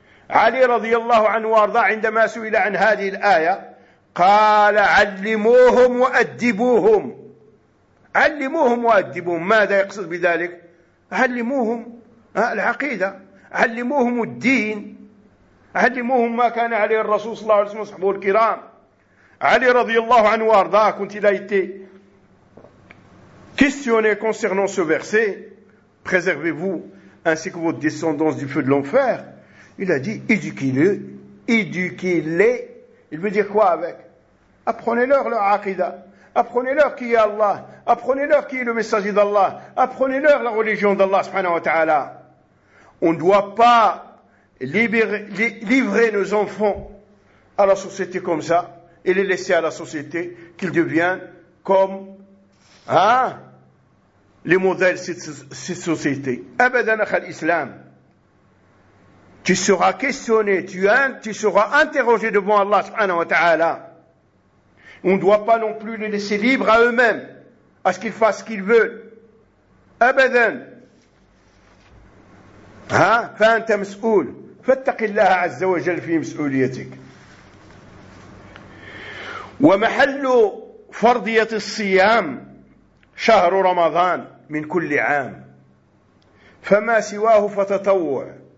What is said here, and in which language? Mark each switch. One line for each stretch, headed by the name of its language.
Arabic: علي رضي الله عنه وأرضاه عندما سئل عن هذه الآية قال علموهم وأدبوهم. ماذا يقصد بذلك؟ علموهم العقيدة، علموهم الدين، علموهم ما كان عليه الرسول صلى الله عليه وسلم وصحبه الكرام.
French: علي رضي الله عنه وارضاه كنت il a été questionné concernant ce verset, préservez-vous ainsi que votre descendance du feu de l'enfer. Il a dit éduquez-les. Il veut dire quoi avec? Apprenez-leur leur aqida, apprenez-leur qui est Allah, apprenez-leur qui est le messager d'Allah, apprenez-leur la religion d'Allah subhanahu wa ta'ala. On ne doit pas livrer nos enfants à la société comme ça et les laisser à la société, qu'ils deviennent comme les modèles de cette société.
Arabic: Abadan akhal islam,
French: tu seras questionné, tu seras interrogé devant Allah subhanahu wa ta'ala. On ne doit pas non plus les laisser libres à eux-mêmes, à ce qu'ils fassent ce qu'ils veulent.
Arabic: Abadan. ها فأنت مسؤول فاتق الله عز وجل في مسؤوليتك. ومحل فرضية الصيام شهر رمضان من كل عام فما سواه فتطوع.